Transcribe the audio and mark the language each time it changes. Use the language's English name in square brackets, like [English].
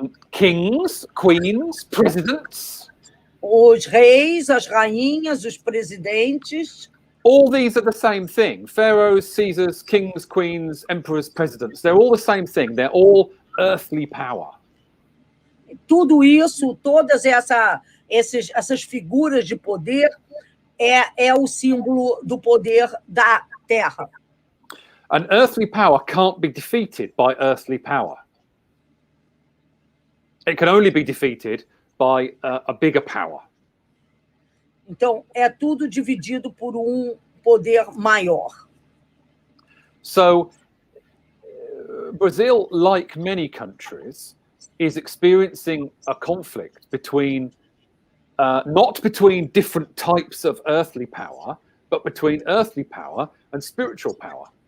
[English] Kings, queens, presidents. [Portuguese] Os reis, as rainhas, os presidentes. [English] All these are the same thing. Pharaohs, Caesars, kings, queens, emperors, presidents. They're all the same thing. They're all earthly power. [Portuguese] Tudo isso, todas essas figuras de poder é o símbolo do poder da terra. [English] An earthly power can't be defeated by earthly power. It can only be defeated by a bigger power. [Portuguese] Então, é tudo dividido por poder maior. [English] So, Brazil, like many countries, is experiencing a conflict between, not between different types of earthly power, but between earthly power and spiritual power.